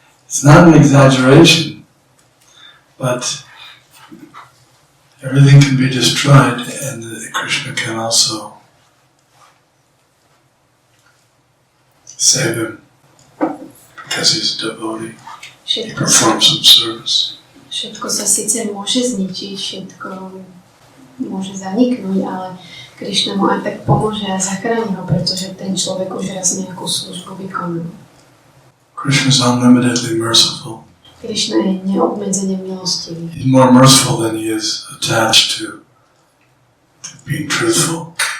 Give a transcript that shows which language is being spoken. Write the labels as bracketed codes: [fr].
[en] It's not an exaggeration, but everything can be destroyed, and Krishna can also save him because he's a devotee. He performs some service. [sk] Všetko sa síce môže zničiť, všetko môže zaniknúť, ale Krišna mu aj tak pomôže a zachráni ho, pretože ten človek už raz nejakú službu vykonal. [en] Krishna is unlimitedly merciful. [sk] Krišna je neobmedzene milostivý. [en] He's more merciful than he is attached to being truthful.